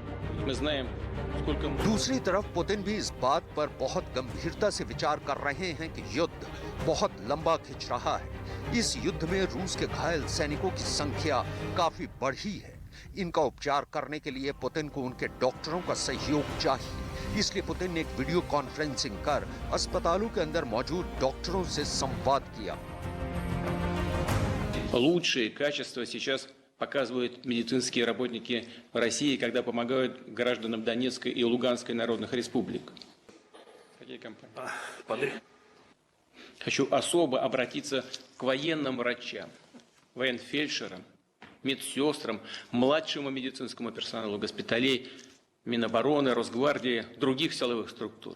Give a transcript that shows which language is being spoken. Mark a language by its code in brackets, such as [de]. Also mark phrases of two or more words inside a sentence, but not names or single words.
[hi] दूसरी तरफ पुतिन भी इस बात पर बहुत गंभीरता से विचार कर रहे हैं कि युद्ध बहुत लंबा खिंच रहा है। इस युद्ध में रूस के घायल सैनिकों की संख्या काफी बढ़ी है। इनका उपचार करने के लिए पुतिन को उनके डॉक्टरों का सहयोग चाहिए। इसलिए पुतिन ने एक वीडियो कॉन्फ्रेंसिंग कर अस्पतालों के अंदर मौजूद डॉक्टरों से संवाद किया। [ru] Лучшие качества сейчас показывают медицинские работники России, когда помогают гражданам Донецкой и Луганской народных республик. Какие компании? Хочу особо обратиться к военным врачам, военфельдшерам, медсестрам, младшему медицинскому персоналу госпиталей, Минобороны, Росгвардии, других силовых структур.